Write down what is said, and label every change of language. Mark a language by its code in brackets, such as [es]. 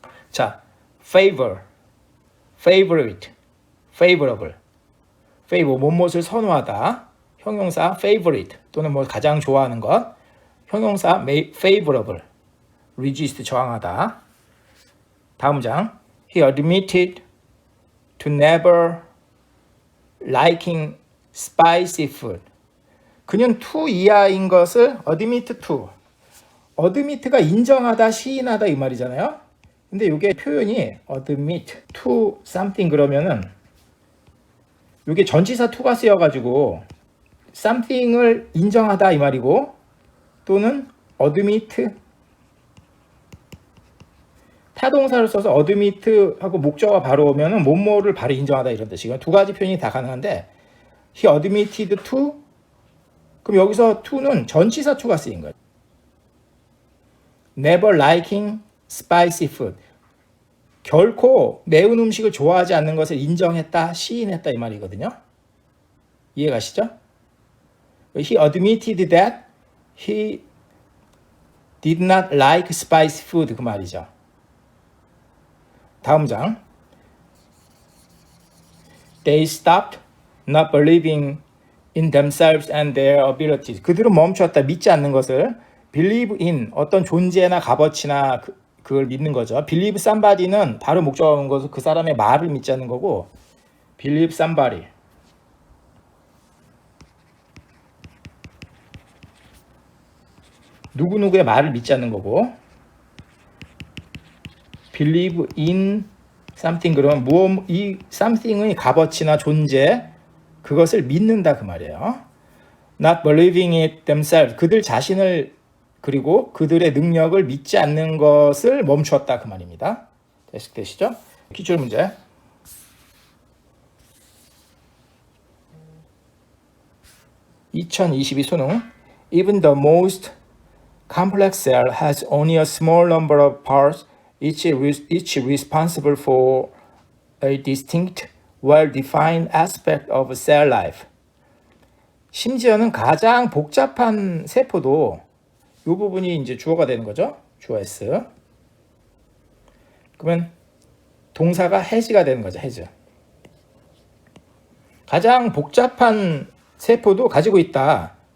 [ko] 자, favor, favorite, favorable, favor, 무엇을 선호하다, 형용사 favorite 또는 뭐 가장 좋아하는 것, 형용사 favorable, resist 저항하다. 다음 문장. [en] He admitted to never liking spicy food. [ko] 그는 to 이하인 것을 admit to. admit가 인정하다, 시인하다 이 말이잖아요. 근데 이게 표현이 admit to something 그러면은 이게 전치사 to가 쓰여가지고 something을 인정하다 이 말이고 또는 admit 타동사를 써서 admit하고 목적어가 바로 오면은 뭐뭐를 바로 인정하다 이런 뜻이고요. 두 가지 표현이 다 가능한데 [en] he admitted to [ko] 그럼 여기서 to는 전치사 to가 쓰인 거예요. [en] never liking spicy food [ko] 결코 매운 음식을 좋아하지 않는 것을 인정했다, 시인했다 이 말이거든요. 이해가시죠? [en] He admitted that he did not like spicy food 그 말이죠. [ko] 다음 장. [en] They stopped not believing in themselves and their abilities. [ko] 그들은 멈췄다, 믿지 않는 것을. Believe in 어떤 존재나 값어치나 그걸 믿는 거죠. Believe somebody는 바로 목적어가 온 것은 그 사람의 말을 믿지 않는 거고 Believe somebody. 누구누구의 말을 믿지 않는 거고 believe in something 그러면 이 something의 값어치나 존재 그것을 믿는다 그 말이에요. [en] not believing it themselves. [ko] 그들 자신을 그리고 그들의 능력을 믿지 않는 것을 멈추었다 그 말입니다. 되시죠? 기출 문제. (2022) 수능. [en] Even the most complex cell has only a small number of parts, each responsible for a distinct, well-defined aspect of cell life. [ko] 심지어는 가장 복잡한 세포도 이 부분이 이제 주어가 되는 거죠. 주어 S. 그러면 동사가 has가 되는 거죠. has. 가장 복잡한 세포도 가지고 있다.